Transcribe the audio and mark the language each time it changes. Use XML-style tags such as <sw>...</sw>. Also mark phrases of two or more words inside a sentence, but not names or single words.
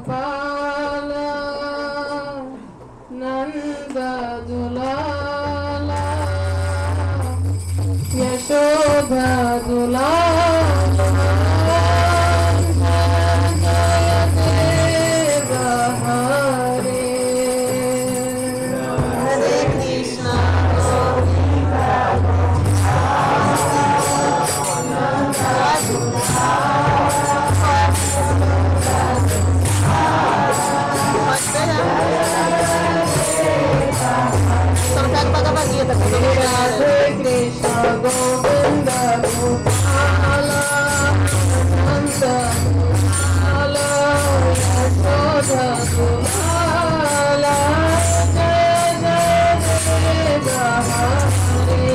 <sa>Gopala Nanda Dulala Yashoda Dulala Jaya Deva Hare Hare Krishna.</sa> <pt>Só não pega Bhagavad Gita, porque eu não</pt> <sa>Radhe Krishna Govinda Gopala Nanda Dulala Yashoda Dulala Jaya Deva Hare</sa>